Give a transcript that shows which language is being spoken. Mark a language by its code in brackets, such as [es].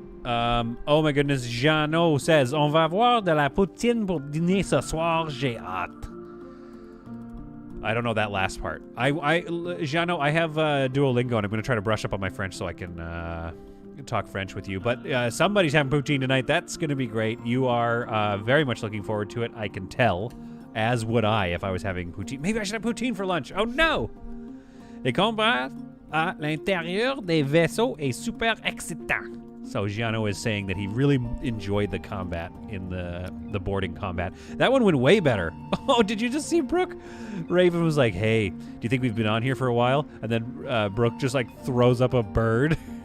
[en] Oh my goodness, Jeannot says, [fr] on va avoir de la poutine pour dîner ce soir, j'ai hâte. [en] I don't know that last part. Jeannot, I have Duolingo, and I'm going to try to brush up on my French so I can talk French with you. But somebody's having poutine tonight. That's going to be great. You are very much looking forward to it, I can tell. As would I if I was having poutine. Maybe I should have poutine for lunch. Oh no! [fr] Les combats à l'intérieur des vaisseaux est super excitant. [en] So Giano is saying that he really enjoyed the combat in the boarding combat. That one went way better. Oh, did you just see Brooke? Raven was like, hey, do you think we've been on here for a while? And then Brooke just like throws up a bird.